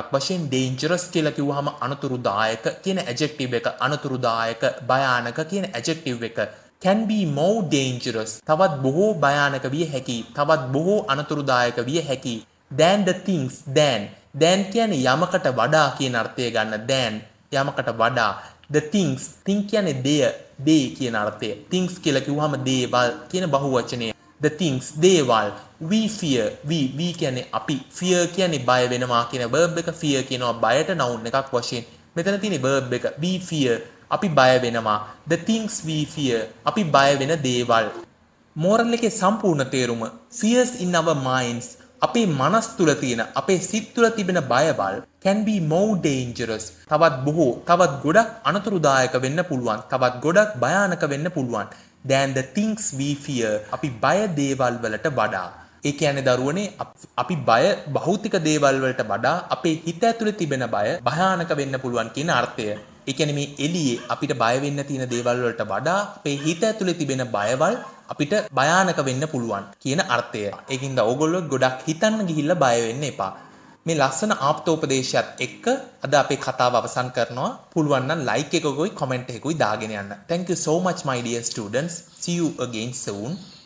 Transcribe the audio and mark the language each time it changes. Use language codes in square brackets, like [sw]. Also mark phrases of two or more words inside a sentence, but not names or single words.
[si] වශයෙන් dangerous කියලා කිව්වහම අනතුරුදායක කියන adjective එක අනතුරුදායක භයානක කියන adjective එක [en] can be more dangerous [si] තවත් බොහෝ භයානක විය හැකි තවත් බොහෝ අනතුරුදායක විය හැකි [en] than the things than [si] කියන්නේ යමකට වඩා කියන අර්ථය ගන්න than යමකට වඩා [en] the things [si] කියන්නේ they කියන අර්ථය things කියලා කිව්වහම දේවල් කියන බහුවචනය [en] the things [si] දේවල් [en] we fear we [si] කියන්නේ අපි fear කියන්නේ බය වෙනවා කියන verb එක fear කියනවා බයට noun එකක් වශයෙන් මෙතන තියෙන verb එක [en] we fear [si] අපි බය වෙනවා [en] the things we fear [si] අපි බය වෙන දේවල් moral එකේ සම්පූර්ණ තේරුම [en] fears in our minds [si] අපේ මනස් තුල තියෙන අපේ සිත් තුල තිබෙන බයවල් [en] can be more dangerous [si] තවත් බොහෝ තවත් ගොඩක් අනතුරුදායක වෙන්න පුළුවන් තවත් ගොඩක් භයානක වෙන්න පුළුවන් [en] than the things we fear [si] අපි බය දේවල් වලට වඩා ඒ කියන්නේ දරුවනේ අපි බය භෞතික දේවල් වලට වඩා අපේ හිත ඇතුලේ තිබෙන බය භයානක වෙන්න පුළුවන් කියන අර්ථය ඒ කියන්නේ මේ එළියේ අපිට බය වෙන්න තියෙන දේවල් වලට වඩා අපේ හිත ඇතුලේ තිබෙන බයවල් අපිට භයානක වෙන්න පුළුවන් කියන අර්ථය ඒකින්ද ඕගොල්ලෝ ගොඩක් හිතන්න ගිහිල්ලා බය වෙන්න එපා මේ ලස්සන ආප්තෝපදේශයත් එක්ක අද අපේ කතාව අවසන් කරනවා පුළුවන් නම් like එකකුයි comment එකකුයි දාගෙන යන්න [en] thank you so much my dear students see you again soon